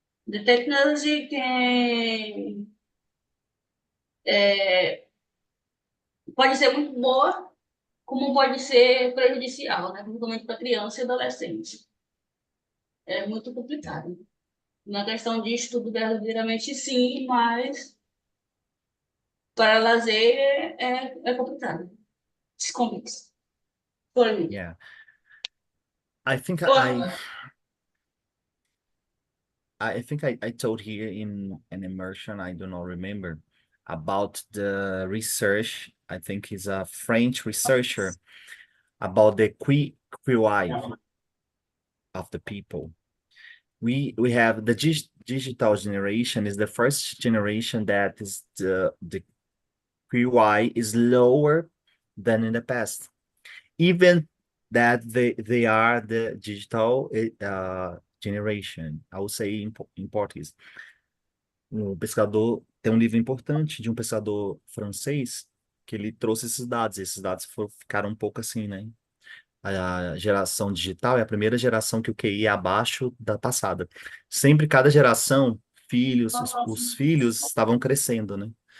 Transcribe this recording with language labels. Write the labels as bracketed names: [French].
[English] The technology can [Portuguese] pode ser muito boa, como pode ser prejudicial, né? Principalmente para criança e adolescente. É muito complicado. Na questão de estudo, verdadeiramente sim, mas para lazer é complicado. [English] It's complex for me. Yeah. I think I told here in an immersion, I do not remember, about the research. I think he's a French researcher about the QI of the people. We have the digital generation is the first generation that is the QI is lower than in the past. Even that they are the digital generation. I will say in Portuguese. [Portuguese] Um pesquisador tem um livro importante de um pesquisador francês que ele trouxe esses dados. Esses dados ficaram um pouco assim, né? A geração digital é a primeira geração que o QI é abaixo da passada. Sempre cada geração, os filhos estavam crescendo, né?